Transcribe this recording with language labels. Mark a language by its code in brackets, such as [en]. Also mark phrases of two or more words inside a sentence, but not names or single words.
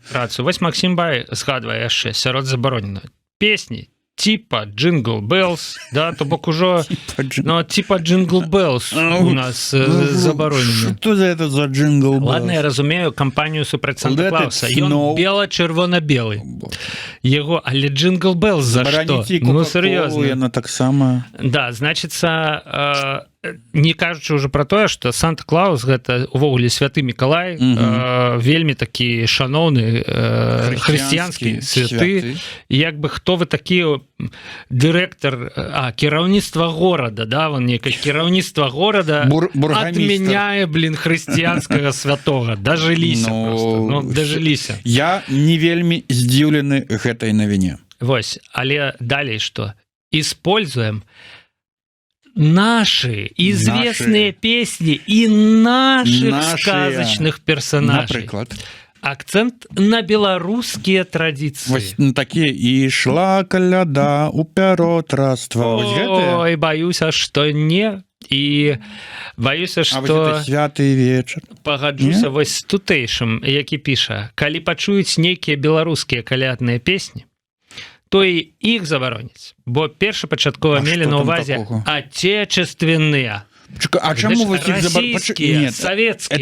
[be] Рацыю. Вось Максім Бай згадвае яшчэ сярод забароненых песні типа Jingle Bells, да, то бок ужо, ну, типа Jingle Bells у нас забаронены. [ru] Что за это за Jingle Bells? [be] Ладно, я разумею кампанию супроть Санта-Клауса. Ён бела-чырвона-белый. Его, але Jingle Bells [ru] за что? Ну, серьезно. [be] Яна таксама. Да, значится, не кажучы уже про тое, што Санта-Клаус гэта увогуле святы Мікалай, вельмі такі шаноўны хрысціянскі святы. Як бы хто вы такі дырэктар, кіраўніцтва горада, да, вон некае кіраўніцтва горада адмяняе, хрысціянскага святога. Дажыліся просто. Ну, дажыліся. Я не вельмі здзіўлены гэтай навіне. Вось, але далей што? [ru] Используем наши известные песни и наших сказочных персонажей. Например. Акцент на белорусские традиции. Вось такие «И шла коляда у пяротраства». Ой, боюсь, что не. И боюсь, что... [be] А святый вечер. Пагаджуся вось з тутэйшым, які піша: калі пачуюць нейкія беларускія калядныя песні, то і іх забароняць, бо першапачаткова мелі на ўвазе отечественныя. А чаму вось іх забароняць? Савецкія,